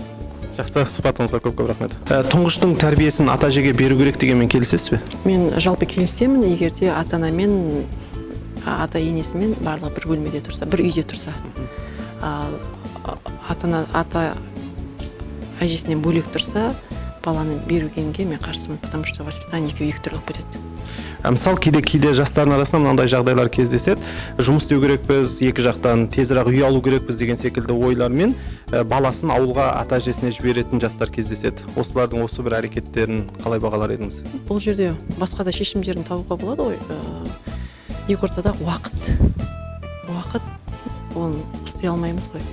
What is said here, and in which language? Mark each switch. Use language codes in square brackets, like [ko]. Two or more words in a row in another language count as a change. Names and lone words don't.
[kk] Жақсы, сұхбатыңызға көп рахмет. Тұңғыштың тәрбиесін ата әжеге беру керек дегенмен келісесіз бе? Мен жалпы келісемін, егер де ата-анамен ата енесімен барлығы бір бөлмеде тұрса, бір үйде тұрса. Ата әжесінен бөлек тұрса, баланы беругенге мен қарсымын, [ru] потому что воспитание [kk] екі түрлі болып кетеді. Мысалы кейде жастардың арасында мынандай жағдайлар кездеседі. Жұмыс істеу керекпіз, екі жақтан тезірек үй алу керекпіз деген секілді ойлармен баласын ауылға ата әжесіне жіберетін жастар кездеседі. Осылардың осы бір әрекеттерін қалай бағалар едіңіз? Бұл жерде басқа да шешімдерін табуға болады ғой. Екі ортада уақыт оны ұстай алмаймыз ғой.